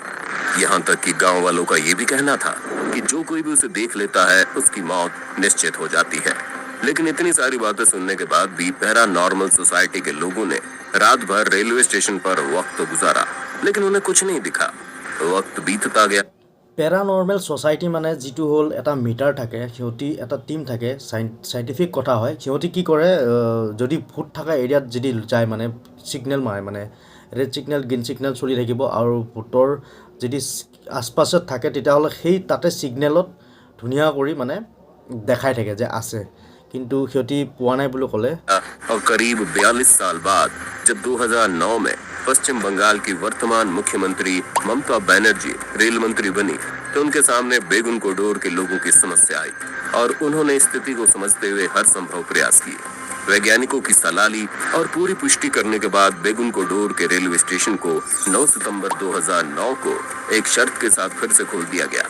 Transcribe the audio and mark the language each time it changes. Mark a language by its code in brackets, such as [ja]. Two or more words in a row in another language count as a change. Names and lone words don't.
[hi] यहाँ तक कि गांव वालों का ये भी कहना था कि जो कोई भी उसे देख लेता है उसकी मौत निश्चित हो जाती है। लेकिन इतनी सारी बातें सुनने के बाद भी पैरानॉर्मल सोसाइटी के लोगों ने रात भर रेलवे स्टेशन पर वक्त गुजारा, लेकिन उन्हें कुछ नहीं दिखा। वक्त बीतता गया। [en] paranormal society [as] মানে যিটো হ'ল এটা মিটাৰ থাকে, সিহঁতি এটা টিম থাকে, চাইণ্টিফিক কথা হয়। সিহঁতি কি কৰে, যদি ভূত থকা এৰিয়াত যদি যায় মানে ছিগনেল মাৰে, মানে [en] red signal green signal [as] চলি থাকিব আৰু ভূতৰ যদি আশপাশত থাকে তেতিয়াহ'লে সেই তাতে ছিগনেলত ধুনীয়া কৰি মানে দেখাই থাকে যে আছে, কিন্তু সিহঁতি পোৱা নাই বুলি ক'লে। [hi] और करीब 42 साल बाद जब 2009 में पश्चिम बंगाल की वर्तमान मुख्यमंत्री ममता बनर्जी रेल मंत्री बनी तो उनके सामने बेगुन कोडोर के लोगों की समस्या आई और उन्होंने स्थिति को समझते हुए हर संभव प्रयास किए। वैज्ञानिकों की सलाह ली और पूरी पुष्टि करने के बाद बेगुन कोडोर के रेलवे स्टेशन को 9 सितंबर 2009 को एक शर्त के साथ फिर से खोल दिया गया।